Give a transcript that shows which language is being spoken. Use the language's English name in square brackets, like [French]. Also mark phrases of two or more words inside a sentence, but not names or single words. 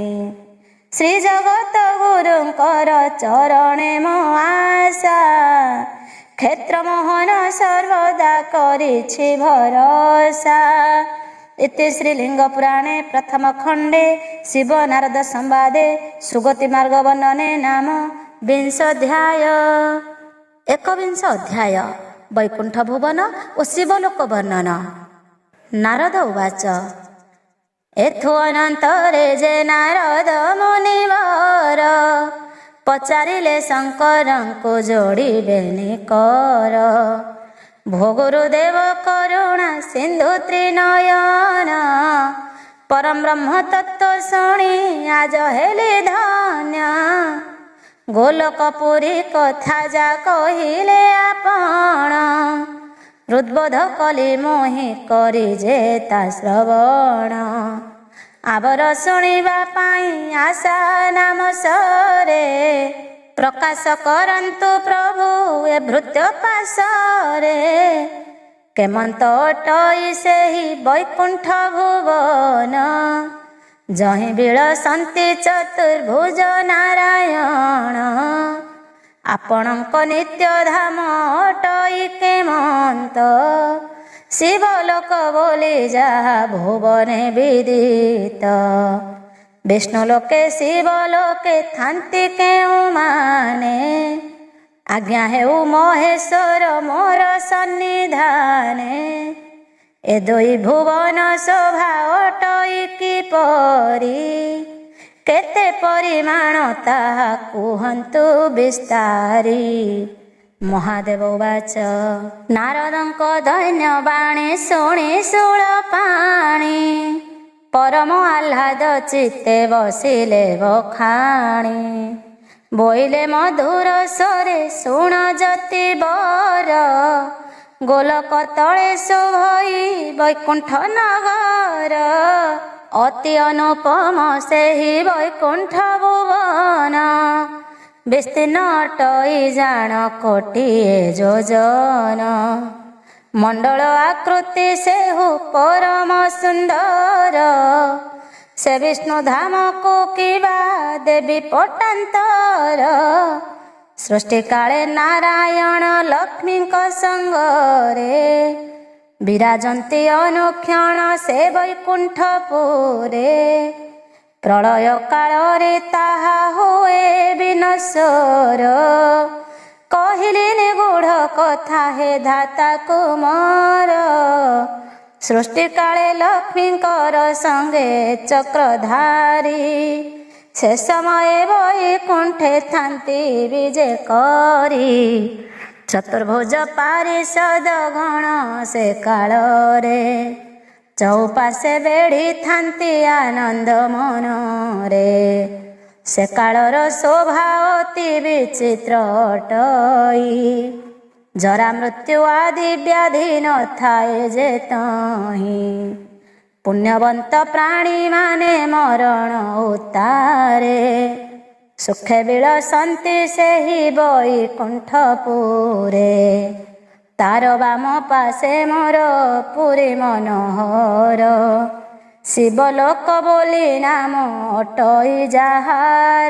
[Odia] ଶ୍ରୀ ଜଗତ ଗୁରୁଙ୍କର ଚରଣେ ମୋ ଆଶା, କ୍ଷେତ୍ର ମୋହନ ସର୍ବଦା କରିଛି ଭରସା। ଇତି ଶ୍ରୀଲିଙ୍ଗ ପୁରାଣେ ପ୍ରଥମ ଖଣ୍ଡେ ଶିବ ନାରଦ ସମ୍ବାଦେ ସୁଗତି ମାର୍ଗ ବର୍ଣ୍ଣନେ ନାମ ବିଂଶୋଧ୍ୟାୟ। ଏକବିଂଶ ଅଧ୍ୟାୟ ବୈକୁଣ୍ଠ ଭୁବନ ଔର ଶିବଲୋକ ବର୍ଣ୍ଣନ। ନାରଦ ଉବାଚ ଏଥୁ ଅନନ୍ତରେ ଯେ ନାରଦ ମୁନିବର ପଚାରିଲେ ଶଙ୍କରଙ୍କୁ ଯୋଡ଼ିବେନି କର। ଭୋ ଗୁରୁଦେବ କରୁଣା ସିନ୍ଧୁ ତ୍ରିନୟନ ପରମ ବ୍ରହ୍ମ ତତ୍ୱ ଶୁଣି ଆଜ ହେଲି ଧନ୍ୟ। ଗୋଲୋକପୁରୀ କଥା ଯା କହିଲେ ଆପଣ ହୃଦ୍ବୋଧ କଲି ମୋହି କରି ଯେତା ଶ୍ରବଣ। ଆଉର ଶୁଣିବା ପାଇଁ ଆଶା ନାମ ସରେ ପ୍ରକାଶ କରନ୍ତୁ ପ୍ରଭୁ ଏ ଭୃତ୍ୟ ପାଶରେ। କେମନ୍ତ ଅଟଇ ସେହି ବୈକୁଣ୍ଠ ଭୁବନ ଯହିଁ ବିଳସନ୍ତି ଚତୁର୍ଭୁଜ ନାରାୟଣ। ଆପଣଙ୍କ ନିତ୍ୟ ଧାମ ଅଟଇ କେମନ୍ତ ଶିବଲୋକ ବୋଲି ଯାହା ଭୁବନେ ବିଦିତ। ବିଷ୍ଣୁଲୋକେ ଶିବଲୋକେ ଥାନ୍ତି କେଉଁ ମାନେ ଆଜ୍ଞା ହେଉ ମହେଶ୍ୱର ମୋର ସନ୍ନିଧାନେ। ଏ ଦୁଇ ଭୁବନ ଶୋଭା ଅଟଇ କିପରି କେତେ ପରିମାଣ ତାହା କୁହନ୍ତୁ ବିସ୍ତାରି। ମହାଦେବ ଉବାଚ ନାରଦଙ୍କ ଦୈନ୍ୟ ବାଣୀ ଶୁଣି ଶୂଳପାଣି ପରମ ଆହ୍ଲାଦ ଚିତ୍ତେ ବସିଲେ ବଖାଣି। ବୋଇଲେ ମଧୁର ସ୍ୱରେ ଶୁଣ ଯତି ବର ଗୋଲକ ତଳେ ଶୋଭଇ ବୈକୁଣ୍ଠ ନଗର। ଅତି ଅନୁପମ ସେହି ବୈକୁଣ୍ଠ ଭୁବନ ବିସ୍ତୀର୍ଣ୍ଣ ଅଟଇ ଜାଣ କୋଟିଏ ଯୋଜନ। ମଣ୍ଡଳ ଆକୃତି ସେହୁ ପରମ ସୁନ୍ଦର ସେ ବିଷ୍ଣୁ ଧାମ କୋ କିବା ଦେବୀ ପଟାନ୍ତର। ସୃଷ୍ଟି କାଳେ ନାରାୟଣ ଲକ୍ଷ୍ମୀ ସଙ୍ଗରେ ବିରାଜନ୍ତି ଅନୁକ୍ଷଣ ସେ ବୈକୁଣ୍ଠପୁରେ। ପ୍ରଳୟ କାଳରେ ତାହା ହୁଏ ବିନଶ୍ୱର କହିଲେ ନିଗୂଢ଼ କଥା ହେ ଧାତା କୁମାର। ସୃଷ୍ଟି କାଳେ ଲକ୍ଷ୍ମୀଙ୍କର ସଙ୍ଗେ ଚକ୍ରଧାରୀ ସେ ସମୟ ବୈକୁଣ୍ଠେ ଥାନ୍ତି ବିଜେ କରି। ଚତୁର୍ଭୁଜ ପାରିଷଦ ଗଣ ସେ କାଳରେ ଚଉପାଶେ ବେଢ଼ି ଥାନ୍ତି ଆନନ୍ଦ ମନରେ। ସେ କାଳର ଶୋଭା ଅତି ବିଚିତ୍ର ଅଟଇ ଜରା ମୃତ୍ୟୁ ଆଦି ବ୍ୟାଧି ନ ଥାଏ ଯେ ତହିଁ। ପୁଣ୍ୟବନ୍ତ ପ୍ରାଣୀ ମାନେ ମରଣ ଉତାରେ, ସୁଖେ ବିଳସନ୍ତି ସେହି ବୈକୁଣ୍ଠପୁରେ। ତାର ବାମ ପାଶେ ମୋର ପୁରୀ ମନୋହର। ଶିବଲୋକ ବୋଲି ନାମ ଅଟଇ ଯାହାର।